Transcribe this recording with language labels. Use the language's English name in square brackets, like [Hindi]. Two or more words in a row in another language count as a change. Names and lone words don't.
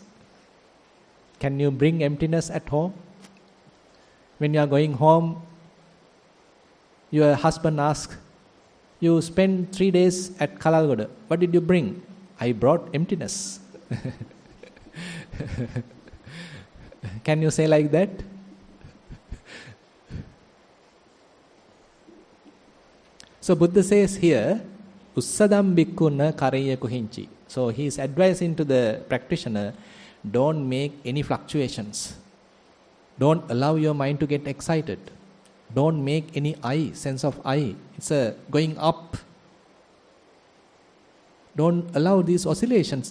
[English] Can you bring emptiness at home? When you are going home, your husband asks, you spent 3 days at Kalalgoda. What did you bring? I brought emptiness. Can you say like that? So Buddha says here, [Pali] Ussadam bhikkhuna kareya kuhinchi. [English] So he is advising to the practitioner, don't make any fluctuations. Don't allow your mind to get excited. Don't make any I, sense of I. It's going up. Don't allow these oscillations.